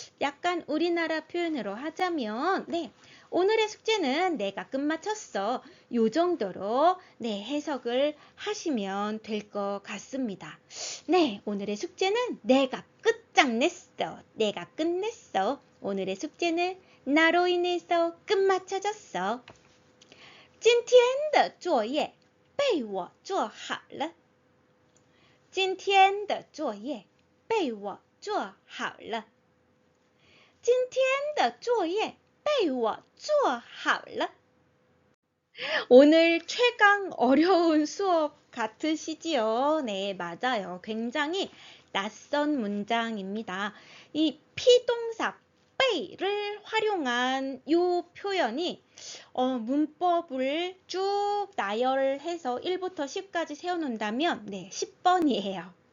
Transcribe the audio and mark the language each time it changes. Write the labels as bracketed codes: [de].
[ko] 약간 우리나라 표현으로 하자면, 네, 오늘의 숙제는 내가 끝마쳤어. 요 정도로 네, 해석을 하시면 될 것 같습니다. 네, 오늘의 숙제는 내가 끝장냈어. 내가 끝냈어. 오늘의 숙제는 나로 인해서 끝마쳐졌어. [zh] 今天的作业被我做好了。今天的作业被我做好了。今天的作业被我做好了。 [ko] 오늘 최강 어려운 수업 같으시지요? 네, 맞아요. 굉장히 낯선 문장입니다. 이 피동사 빼이를 활용한 이 표현이 문법을 쭉 나열해서 1부터 10까지 세워놓는다면 네, 10번이에요.